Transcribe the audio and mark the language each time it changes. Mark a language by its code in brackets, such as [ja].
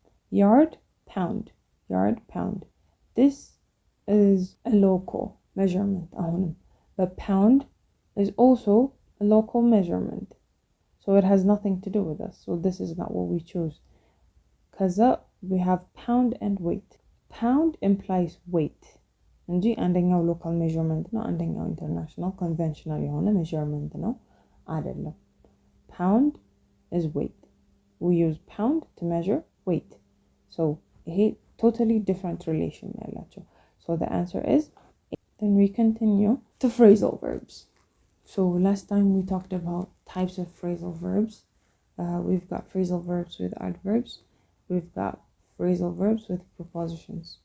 [en] Yard, pound. This is a local measurement, but pound is also a local measurement, so it has nothing to do with us. So this is not what we choose. Because we have pound and weight. Pound implies weight. [am] እንጂ አንደኛው ሎካል ሜዠርመንት ነው አንደኛው ኢንተርናሽናል ኮንቬንሽናል የሆነ ሜዠርመንት ነው አይደለም። [en] pound is weight. We use pound to measure weight. So ይሄ totally different relation ያላቸው. So the answer is A. Then we continue to phrasal verbs. So last time we talked about types of phrasal verbs. We've got phrasal verbs with adverbs. We've got phrasal verbs with prepositions.